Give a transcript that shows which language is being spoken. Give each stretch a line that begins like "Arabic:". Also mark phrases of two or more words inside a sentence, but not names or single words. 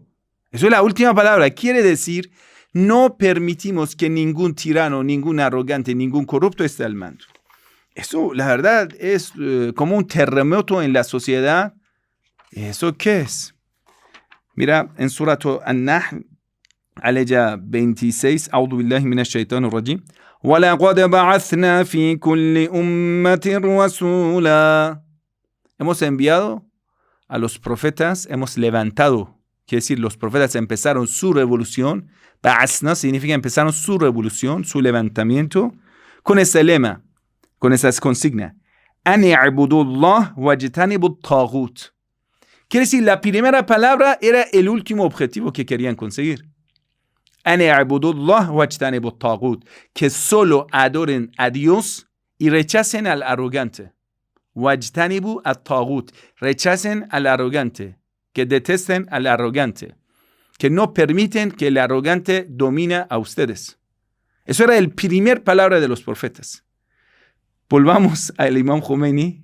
Spanish: Eso es la última palabra. Quiere decir, no permitimos que ningún tirano, ningún arrogante, ningún corrupto esté al mando. Eso, la verdad, es como un terremoto en la sociedad. ¿Eso qué es? Mira, en Surat An-Nahl, aleya 26,
Arabic: أعوذ بالله من الشيطان الرجيم. وَلَقَدْ بَعَثْنَا فِي كُلِّ أُمَّةٍ رَسُولًا.
Spanish: Hemos enviado a los profetas, hemos levantado, quiere decir, los profetas empezaron su revolución. Ba'asna significa empezaron su revolución, su levantamiento, con ese lema, con esas consignas.
Arabic: أن اعبدوا الله واجتنبوا الطاغوت.
Spanish: Quiere decir, la primera palabra era el último objetivo que querían conseguir.
Arabic: أن اعبدوا الله واجتنبوا الطاغوت.
Spanish: Que solo adoren a Dios y rechacen al arrogante.
Arabic: واجتنبوا الطاغوت.
Spanish: Rechacen al arrogante. Que detesten al arrogante. Que no permiten que el arrogante domine a ustedes. Eso era la primera palabra de los profetas. Volvamos al Imam Khomeini.